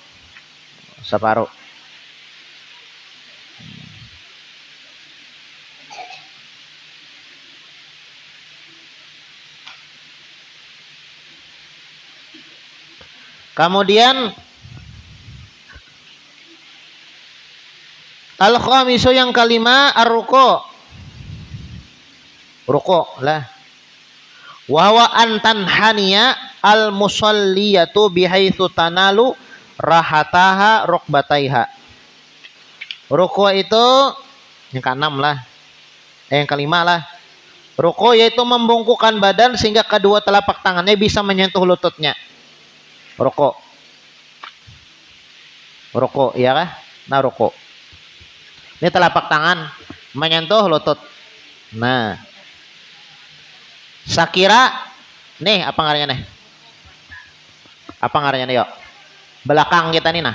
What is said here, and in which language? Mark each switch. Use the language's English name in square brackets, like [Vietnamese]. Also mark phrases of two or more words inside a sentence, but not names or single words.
[Banjar] Kemudian al-khamisu yang kelima ar-ruku. Ruku lah. [Arabic] وهو أن تنحني المصلية بحيث تنال راحتاها ركبتيها. [Banjar] Ruku itu yang keenam lah. Yang kelima lah. Ruku yaitu membungkukkan badan sehingga kedua telapak tangannya bisa menyentuh lututnya. Ruku, ya kah? Nah, ruku. Ini telapak tangan menyentuh lutut. Nah, sakira nih apa ngarannya nih? Apa ngarannya nih yuk? Belakang kita nih nah.